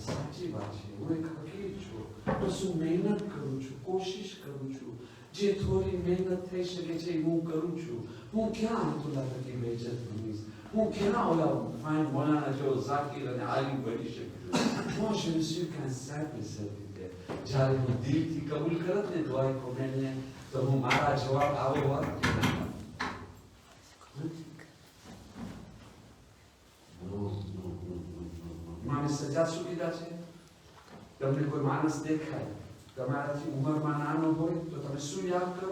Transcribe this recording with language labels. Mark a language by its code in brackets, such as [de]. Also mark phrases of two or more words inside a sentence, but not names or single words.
[gu] સાચી વાત છે, હું એક હકીર છું, બસ હું મહેનત કરું છું, કોશિશ કરું છું, જે થોડી મહેનત થઈ શકે છે હું કરું છું. હું ક્યાં અમતુલ્લાહ તકી બેઇજ્જત બનીશ? હું ક્યાં ઓલા ફાઇન મોલાના જેવો ઝાકીર અને આલિમ બની શકું? [fr] હું je ne suis qu'un simple serviteur. [gu] જ્યારે હું દિલથી કબૂલ કરત ને દુઆ કોમેલને તો હું મારા જવાબ આવો હોત. માણસ સજા શું કીધા છે? તમને કોઈ માણસ દેખાય તમારાથી ઉંમરમાં નાનો હોય તો તમે શું યાદ કરો?